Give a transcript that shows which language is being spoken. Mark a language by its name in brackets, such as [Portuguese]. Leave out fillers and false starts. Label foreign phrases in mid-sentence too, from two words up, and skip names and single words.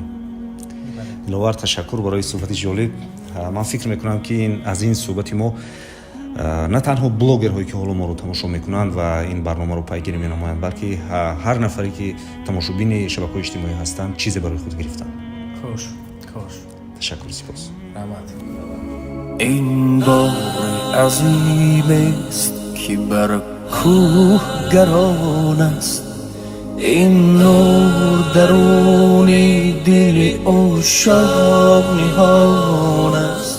[Tajik] иловар ташаккур барои суҳбати ҷолиб. ман фикр мекунам ки аз ин суҳбати мо на танҳо блогерҳое ки ҳоло моро тамошо мекунанд ва ин барномаро пайгирӣ менамоянд, балки ҳар нафаре ки тамошобини шабакаҳои иҷтимоӣ ҳастанд чизе барои худ гирифтанд. خوش ташаккур, сипос. رحمت. [Persian] این بار عظیم است که بر کوه گران است، این نور درونی دل عاشق نهان است.